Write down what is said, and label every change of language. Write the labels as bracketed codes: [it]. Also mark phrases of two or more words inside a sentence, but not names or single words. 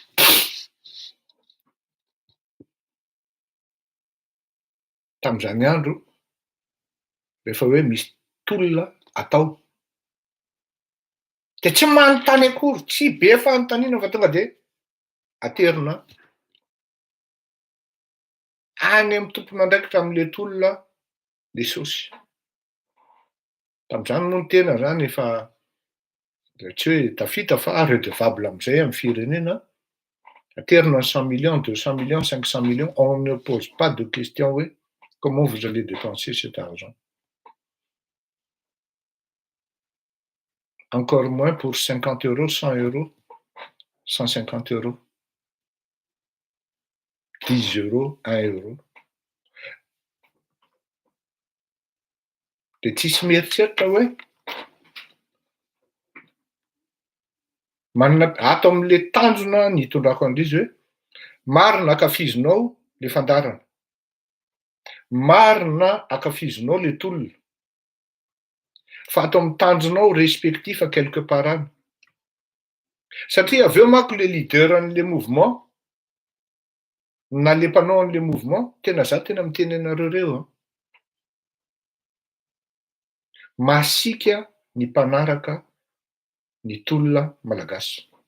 [mg] Tamin'izany andro, rehefa hoe misy tolona atao, dia tsy manontany akory, tsy be fanontaniana fa tonga dia aterina any amin'ny tompon'andraikitra amin'le tolona le saosy. Tamin'izany moa ny tena zany efa tsy hoe tafita fa redevable amin'izay amin'ny firenena. [fr] Aterina 100 millions, 200 millions, 500 millions, on ne pose pas de question hoe comment vous allez dépenser cet argent. Encore moins pour 50 euros, 100 euros, 150 euros, 10 euros, 1 euro. [mg] Dia tsisy mieritreritra hoe manana ato amin'le tanjona nitondrako an'izy hoe marina akafizinao le fandarana, marina akafizinao le tolona, fa ato amin'ny tanjonao [fr] respectif quelque part [mg] any. Satria aveo manko le leader an'le mouvement na le mpanao an'le mouvement, tena za tena miteny anareo reo, masika ny mpanaraka ny tolona malagasy.